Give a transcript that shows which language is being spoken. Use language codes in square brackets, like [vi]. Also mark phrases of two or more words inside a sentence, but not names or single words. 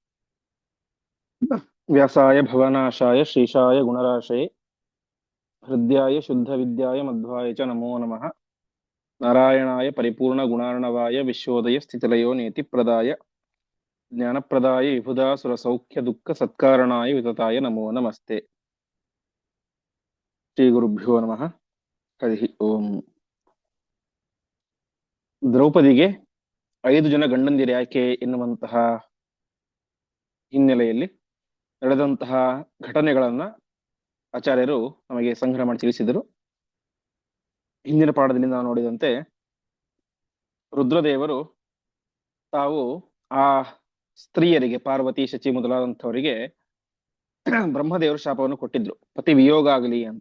[sa] व्यासाय भवनाशाय श्रीशाय गुणराशये हृद्याय शुद्धविद्याय मध्वाय च नमो नमः। नारायणाय परिपूर्ण गुणार्णवाय विश्वोदय स्थितिलयो नेतिप्रदाय ज्ञानप्रदाय विबुधा सुरसौख्य दुःख सत्कारणाय वितताय नमो नमस्ते। ಶ್ರೀ ಗುರುಭ್ಯೋ ನಮಃ. ಹರಿ ಓಂ. [kn] ದ್ರೌಪದಿಗೆ 5 ಜನ ಗಂಡಂದಿರು ಯಾಕೆ ಎನ್ನುವಂತಹ ಹಿನ್ನೆಲೆಯಲ್ಲಿ ನಡೆದಂತಹ ಘಟನೆಗಳನ್ನ ಆಚಾರ್ಯರು ನಮಗೆ ಸಂಗ್ರಹ ಮಾಡಿ ತಿಳಿಸಿದರು. ಹಿಂದಿನ ಪಾಠದಲ್ಲಿ ನಾವು ನೋಡಿದಂತೆ ರುದ್ರದೇವರು ತಾವು ಆ ಸ್ತ್ರೀಯರಿಗೆ ಪಾರ್ವತಿ, ಶಚಿ ಮೊದಲಾದಂಥವರಿಗೆ ಬ್ರಹ್ಮದೇವರು ಶಾಪವನ್ನು ಕೊಟ್ಟಿದ್ರು, ಪತಿ ವಿಯೋಗ ಆಗಲಿ ಅಂತ.